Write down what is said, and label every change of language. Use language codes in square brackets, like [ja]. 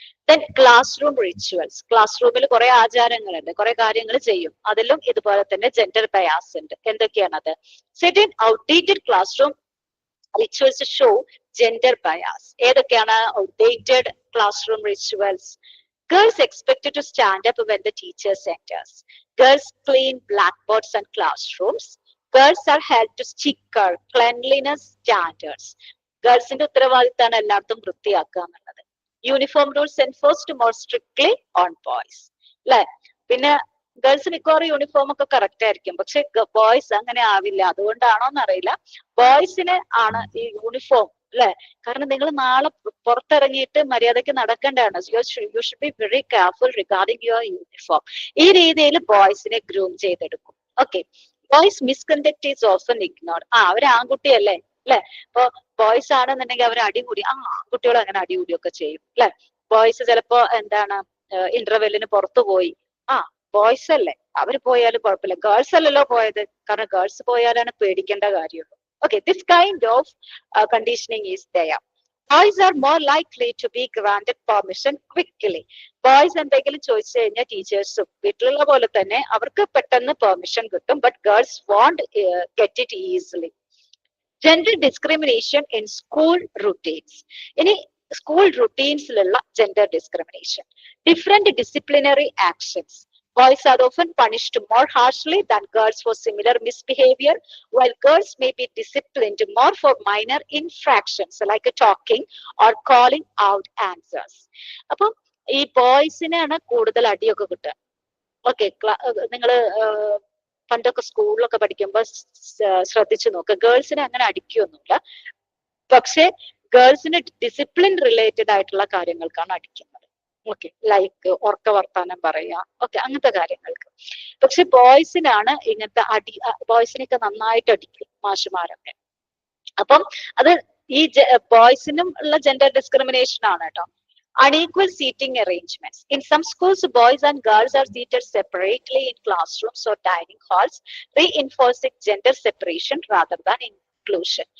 [en] Then class room rituals. [ml] Class റൂമിൽ കുറെ ആചാരങ്ങളുണ്ട്, കുറെ കാര്യങ്ങൾ ചെയ്യും, അതിലും ഇതുപോലെ തന്നെ ജെൻഡർ ബയാസ് ഉണ്ട്. എന്തൊക്കെയാണത്? [en] Certain outdated class room rituals show gender bias. [ml] ഏതൊക്കെയാണ് outdated class room rituals? [en] Girls expected to stand up when the teacher enters. Girls clean blackboards and classrooms. Girls are held to stricter cleanliness standards. [ml] ഗേൾസിന്റെ ഉത്തരവാദിത്തമാണ് എല്ലായിടത്തും വൃത്തിയാക്കുക എന്നുള്ളത്. [en] Uniform rules enforced more strictly on boys അല്ലെ. [ml] പിന്നെ girls മിക്കവാറും uniform ഒക്കെ correct ആയിരിക്കും, പക്ഷെ ബോയ്സ് അങ്ങനെ ആവില്ല. അതുകൊണ്ടാണോ എന്നറിയില്ല, ബോയ്സിന് ആണ് ഈ യൂണിഫോം അല്ലെ. കാരണം നിങ്ങൾ നാളെ പുറത്തിറങ്ങിയിട്ട് മര്യാദയ്ക്ക് നടക്കേണ്ടതാണ്. [en] You should be very careful regarding your uniform. [ml] ഈ രീതിയിൽ ബോയ്സിനെ ഗ്രൂം ചെയ്തെടുക്കും. [en] Okay, boys misconduct is often ignored. [ml] അവർ ആൺകുട്ടിയല്ലേ അല്ലെ. ഇപ്പൊ ബോയ്സ് ആണെന്നുണ്ടെങ്കിൽ അവർ അടികൂടി, ആൺകുട്ടികൾ അങ്ങനെ അടികൂടിയൊക്കെ ചെയ്യും അല്ലെ. ബോയ്സ് ചിലപ്പോ എന്താണ് ഇന്റർവെല്ലിന് പുറത്തു പോയി, ബോയ്സ് അല്ലേ അവര് പോയാലും കുഴപ്പമില്ല, ഗേൾസ് അല്ലല്ലോ പോയത്, കാരണം ഗേൾസ് പോയാലാണ് പേടിക്കേണ്ട കാര്യമുള്ളൂ. [en] Okay, this kind of conditioning is there. Boys are more likely to be granted permission quickly. [ml] Boys എന്തെങ്കിലും ചോദിച്ചു കഴിഞ്ഞാൽ ടീച്ചേഴ്സും വീട്ടിലുള്ള പോലെ തന്നെ അവർക്ക് പെട്ടെന്ന് പെർമിഷൻ കിട്ടും. [en] But girls won't get it easily. Gender discrimination in school routines. [ml] ഇനി school റുട്ടീൻസിലുള്ള gender discrimination. [en] Different disciplinary actions. Boys are often punished more harshly than girls for similar misbehavior, while girls may be disciplined more for minor infractions like talking or calling out answers. [ml] അപ്പം ഈ ബോയ്സിനാണ് കൂടുതൽ അടിയൊക്കെ കിട്ടുക. Okay, നിങ്ങള് പണ്ടൊക്കെ സ്കൂളിലൊക്കെ പഠിക്കുമ്പോൾ ശ്രദ്ധിച്ചു നോക്കുക, ഗേൾസിനെ അങ്ങനെ അടിക്കുകയൊന്നുമില്ല. പക്ഷെ ഗേൾസിന് ഡിസിപ്ലിൻ റിലേറ്റഡ് ആയിട്ടുള്ള കാര്യങ്ങൾക്കാണ് അടിക്കുന്നത്. ഓക്കെ, ലൈക്ക് ഉറക്ക വർത്താനം പറയാ, ഓക്കെ, അങ്ങനത്തെ കാര്യങ്ങൾക്ക്. പക്ഷെ ബോയ്സിനാണ് ഇങ്ങനത്തെ അടി, ബോയ്സിനൊക്കെ നന്നായിട്ട് അടിക്കും മാഷുമാരൊക്കെ. അപ്പം അത് ഈ ബോയ്സിനും ഉള്ള ജെൻഡർ ഡിസ്ക്രിമിനേഷൻ ആണ് കേട്ടോ. [en] Unequal seating arrangements. In some schools, boys and girls are seated separately in classrooms or dining halls, reinforcing gender separation rather than inclusion.